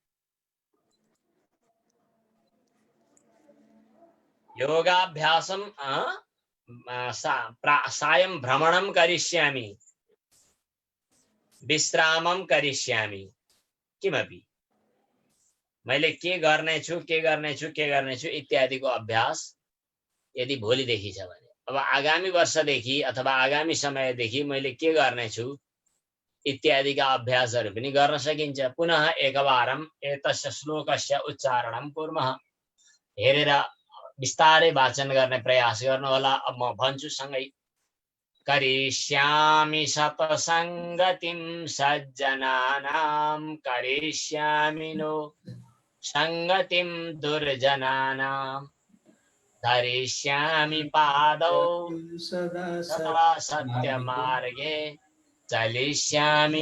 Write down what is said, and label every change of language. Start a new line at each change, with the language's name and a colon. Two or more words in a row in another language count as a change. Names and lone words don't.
Sanskrit: योगाभ्यासं सायं भ्रमणं करिष्यामि, विश्रामं करिष्यामि।
Nepali: किमपि मैले के गर्नेछु इत्यादिको अभ्यास यदि भोलिदेखि छ भने, अब आगामी वर्षदेखि अथवा आगामी समयदेखि मैले के गर्नेछु इत्यादिका अभ्यासहरू पनि गर्न सकिन्छ।
Sanskrit: पुनः एकवारं एतस्य श्लोकस्य उच्चारणं कुर्मः।
Nepali: हेरेर विस्तारै वाचन गर्ने प्रयास गर्नु होला। अब म भन्छु सँगै।
Sanskrit: करिष्यामि सतसङ्गतिं सज्जनानां, करिष्यामि नो सङ्गतिं दुर्जनानां, धरिष्यामि पादौ सदा सत्यमार्गे, चलिष्यामि